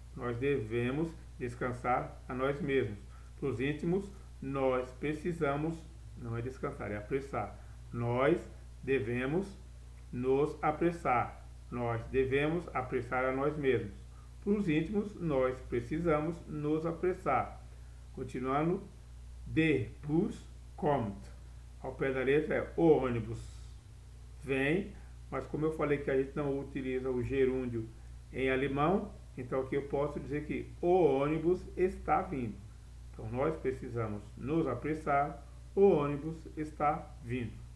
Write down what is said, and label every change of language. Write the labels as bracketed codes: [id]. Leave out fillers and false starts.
[pt] Nós devemos descansar a nós mesmos. Para os íntimos, nós precisamos, não é descansar, é apressar. Nós devemos nos apressar. Nós devemos apressar a nós mesmos. Para os íntimos, nós precisamos nos apressar. Continuando, [de] der Bus kommt. [pt] Ao pé da letra é o ônibus vem, mas como eu falei que a gente não utiliza o gerúndio em alemão, então aqui eu posso dizer que o ônibus está vindo. Então nós precisamos nos apressar, o ônibus está vindo.